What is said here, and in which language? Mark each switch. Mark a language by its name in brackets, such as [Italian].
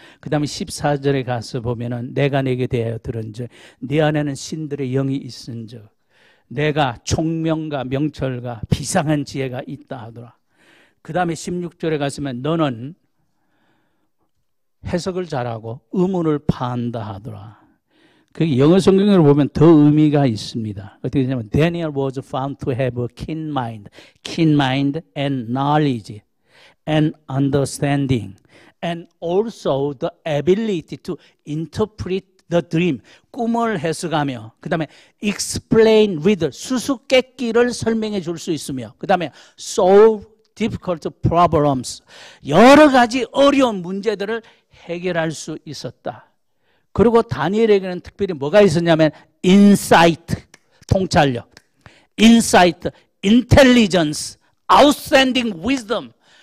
[Korean] 그 다음에 14절에 가서 보면은 내가 내게 대하여 들은즉 네 안에는 신들의 영이 있은즉 내가 총명과 명철과 비상한 지혜가 있다 하더라. 그 다음에 16절에 가서면 너는 해석을 잘하고 의문을 파한다 하더라. 그 영어 성경을 보면 더 의미가 있습니다. 어떻게 되냐면 [English] Daniel was found to have a keen mind and knowledge and understanding and also the ability to interpret the dream. [Korean] 꿈을 해석하며 그 다음에 [English] explain riddle, [Korean] 수수께끼를 설명해 줄 수 있으며 그 다음에 [English] solve difficult problems, [Korean] 여러 가지 어려운 문제들을 해결할 수 있었다. 그리고 다니엘에게는 특별히 뭐가 있었냐면 insight, 통찰력, insight, intelligence, outstanding wisdom.